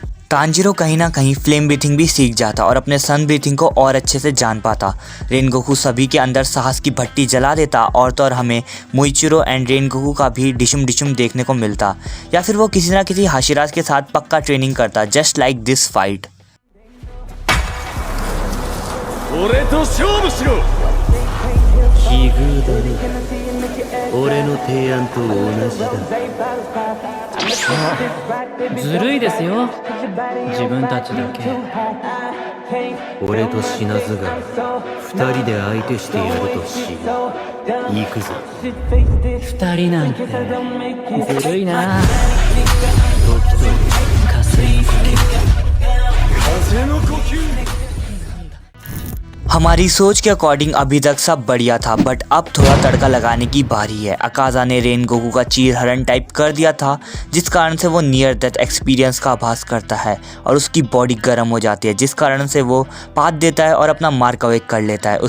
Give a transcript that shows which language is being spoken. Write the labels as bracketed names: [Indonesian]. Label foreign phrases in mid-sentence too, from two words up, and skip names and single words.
[Hindi] तांजीरो कहीं ना कहीं [English] flame breathing [Hindi] भी सीख जाता और अपने [English] sun breathing [Hindi] को और अच्छे से जान पाता। रेनगोकू सभी के अंदर साहस की भट्टी जला देता और तो और हमें मुइचिरो एंड रेनगोकू का भी डिशुम देखने को मिलता, या फिर वो किसी ना किसी हाशिराज के साथ पक्का ट्रेनिंग करता, [English] just like this fight. [Japanese] ずるいですよ、自分たちだけ。俺と死なずが2人で相手してやるとし行くぞ。 2人なんてずるいな。時と風の呼吸。 [Hindi] हमारी सोच के अकॉर्डिंग अभी तक सब बढ़िया था, बट अब थोड़ा तड़का लगाने की बारी है। अकाजा ने रेनगोकू का चीर हरण टाइप कर दिया था, जिस कारण से वो [English] near death experience [Hindi] का आभास करता है और उसकी बॉडी गर्म हो जाती है, जिस कारण से वो पात देता है और अपना [English] mark awake [Hindi] कर लेता है।